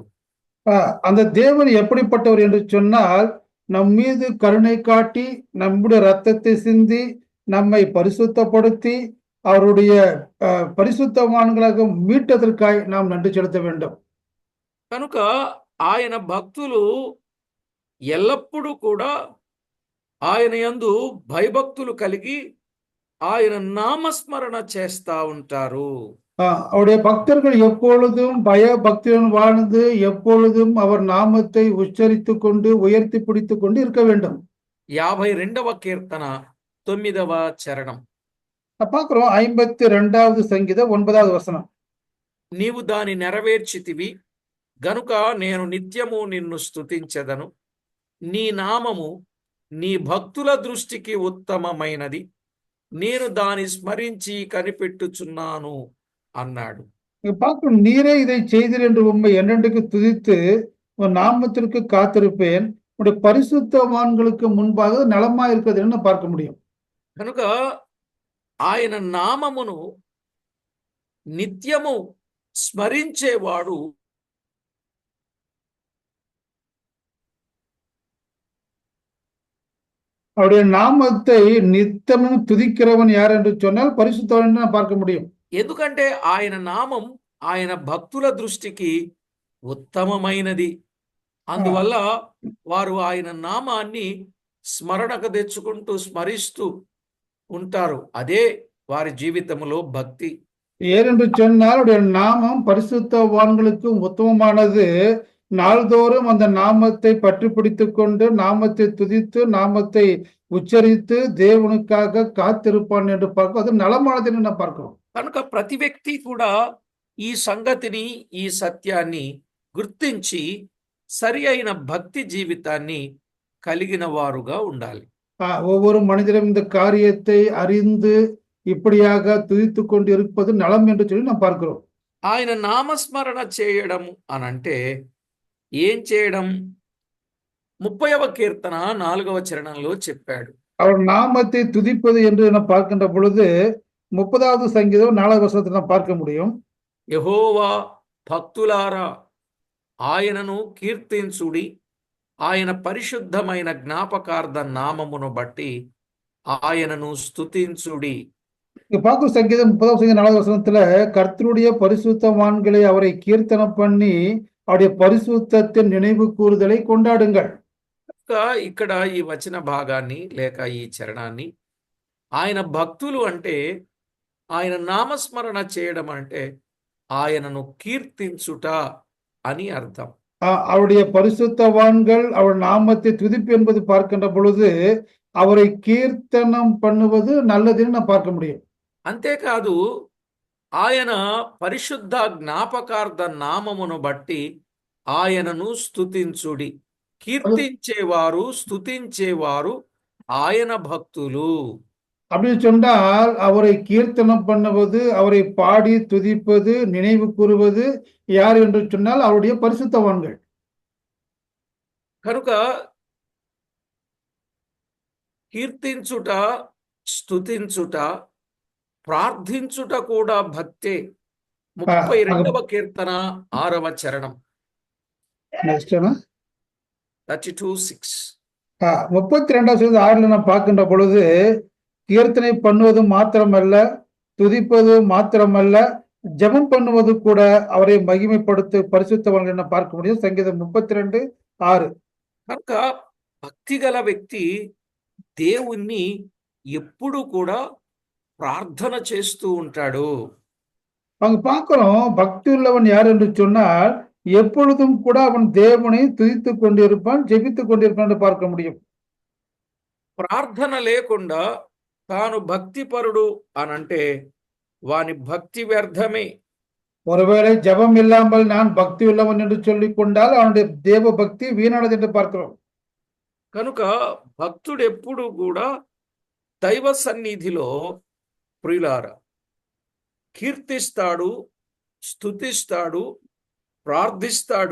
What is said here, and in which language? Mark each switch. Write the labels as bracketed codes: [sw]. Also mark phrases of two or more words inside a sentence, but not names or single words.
[ta] அந்த தேவன் எப்படிப்பட்டவர் என்று சொன்னால் நம் மீது கருணை காட்டி நம்முடைய ரத்தத்தை சிந்தி நம்மை பரிசுத்தப்படுத்தி அவருடைய பரிசுத்தவான்களாக மீட்டதற்காய் நாம் நன்றி செலுத்த வேண்டும். [te] కనుక ఆయన భక్తులు ఎల్లప్పుడూ కూడా ఆయన యందు భయభక్తులు కలిగి ఆయన నామస్మరణ చేస్తా ఉంటారు. [ta] அவருடைய பக்தர்கள் எப்பொழுதும் பய பக்தியுடன் வாழ்ந்து எப்பொழுதும் அவர் நாமத்தை உச்சரித்து கொண்டு உயர்த்தி பிடித்து கொண்டு இருக்க வேண்டும். [te] 52వ కీర్తన 9వ చరణం. [ta] பார்க்கிறோம் 52வது சங்கீதம் 9வது வசனம். [te] నీవు దాని నెరవేర్చితివి గనుక నేను నిత్యము నిన్ను స్తుతించెదను. నీ నామము నీ భక్తుల దృష్టికి ఉత్తమమైనది. నేను దాని స్మరించి కనిపెట్టుచున్నాను అన్నాడు. [ta] பார்க்கும் நீரே இதை செய்தீர் என்று உம்மை என்னென்றைக்கு துதித்து உன் நாமத்திற்கு காத்திருப்பேன். உடைய பரிசுத்தவான்களுக்கு முன்பாக நலமா இருக்கிறது பார்க்க முடியும். [te] కనుక ఆయన నామమును నిత్యము స్మరించేవాడు [ta] அவருடைய நாமத்தை நித்தமும் துதிக்கிறவன் யார் என்று சொன்னால் பரிசுத்தவான் பார்க்க முடியும். [te] ఎందుకంటే ఆయన నామం ఆయన భక్తుల దృష్టికి ఉత్తమమైనది. అందువల్ల వారు ఆయన నామాన్ని స్మరణకు తెచ్చుకుంటూ స్మరిస్తూ ఉంటారు. అదే వారి జీవితంలో భక్తి. [ta] ஏனென்று சொன்னால் அவருடைய நாமம் பரிசுத்தவான்களுக்கு உத்தமமானது. நாள்தோறும் அந்த நாமத்தை பற்றி பிடித்துக் கொண்டு நாமத்தை துதித்து நாமத்தை உச்சரித்து தேவனுக்காக காத்திருப்பான் என்று பார்க்க அது நலமானது என்று நாம் பார்க்கிறோம். [te] కనుక ప్రతి వ్యక్తి కూడా ఈ సంగతిని, ఈ సత్యాన్ని గుర్తించి సరి అయిన భక్తి జీవితాన్ని కలిగిన వారుగా ఉండాలి. [ta] ஒவ்வொரு மனிதரும் இந்த காரியத்தை அறிந்து இப்படியாக துதித்து கொண்டு இருப்பது நலம் என்று சொல்லி நாம் பார்க்கிறோம். [te] ఆయన నామస్మరణ చేయడం అనంటే ఏం చేయడం? 30వ కీర్తన 4వ చరణంలో చెప్పాడు. [ta] அவர் நாமத்தை துதிப்பது என்று நாம் பார்க்கின்ற பொழுது 30வது சங்கீதம் 4வது வசனத்தை நாம் பார்க்க முடியும். [te] యెహోవా భక్తులారా ఆయనను కీర్తించుడి, ఆయన పరిశుద్ధమైన జ్ఞాపకార్థ నామమును బట్టి ఆయనను స్తుతించుడి. [ta] இங்க பார்க்கும் சங்கீதம் 30வது சங்கீதம் 4வது வசனத்துல கர்த்தருடைய பரிசுத்தவான்களை அவரை கீர்த்தனம் பண்ணி அவருடைய பரிசுத்தத்தின் நினைவு கூறுதலை கொண்டாடுங்கள். [te] ఇక్కడ ఈ వచన భాగాన్ని లేక ఈ చరణాన్ని ఆయన భక్తులు అంటే ఆయన నామస్మరణ చేయడం అంటే ఆయనను కీర్తించుట అని అర్థం. [ta] அவருடைய பரிசுத்தவான்கள் அவர் நாமத்தை துதிப்பு என்பது பார்க்கின்ற பொழுது அவரை கீர்த்தனம் பண்ணுவது நல்லதுன்னு நான் பார்க்க முடியும். [te] అంతేకాదు ఆయన పరిశుద్ధ జ్ఞాపకార్థ నామమును బట్టి ఆయనను స్తుతించుడి. కీర్తించేవారు, స్తుతించేవారు ఆయన భక్తులు. [ta] அப்படின்னு சொன்னால் அவரை கீர்த்தனம் பண்ணுவது, அவரை பாடி துதிப்பது, நினைவு கூறுவது யார் என்று சொன்னால் அவருடைய பரிசுத்தவான்கள். [te] కనుక కీర్తించుట, స్తుతించుట, ప్రార్థించుట కూడా భక్తే. ஆ, 32వ కీర్తన 6వ చరణం. [en] next 32:6. [ta] 32 நாம் பார்க்கின்ற பொழுது கீர்த்தனை பண்ணுவது மாத்திரமல்ல, துதிப்பது மாத்திரமல்ல, ஜெபம் பண்ணுவது கூட அவரை மகிமைப்படுத்த பரிசுத்தவான்கள் என பார்க்க முடியும். சங்கீதம் 32:6. [te] కనుక భక్తి గల వ్యక్తి దేవుణ్ణి ఎప్పుడు కూడా ప్రార్థన చేస్తూ ఉంటాడు. [ta] அங்க பார்க்கிறோம் பக்தி உள்ளவன் யார் என்று சொன்னால் எப்பொழுதும் கூட அவன் தேவனை துதித்துக் கொண்டிருப்பான், ஜெபித்துக் கொண்டிருப்பான் என்று பார்க்க முடியும். [te] ప్రార్థన లేకుండా తాను భక్తిపరుడు అనంటే వాని భక్తి వ్యర్థమే. [ta] ஒருவேளை ஜெபம் இல்லாமல் நான் பக்தி உள்ளவன் என்று சொல்லிக் கொண்டால் அவனுடைய தேவ பக்தி வீணானது என்று பார்க்கிறோம். [te] కనుక భక్తుడు ఎప్పుడు కూడా దైవ సన్నిధిలో ప్రియులారా కీర్తిస్తాడు, స్తుతిస్తాడు, ప్రార్థిస్తాడు.